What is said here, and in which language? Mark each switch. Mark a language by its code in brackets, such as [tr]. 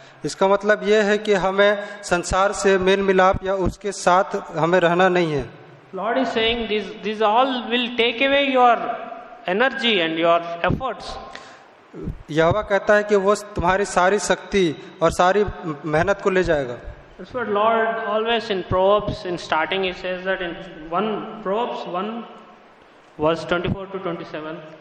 [hi] इसका मतलब यह है कि हमें संसार से मेल मिलाप या उसके साथ हमें रहना नहीं है। [en] Lord is saying these all will take away your energy and your efforts. [hi] यहोवा कहता है कि वो तुम्हारी सारी शक्ति और सारी मेहनत को ले जाएगा। [en] That's what Lord always in Proverbs in starting he says that in Proverbs 1 verse 24 to 27.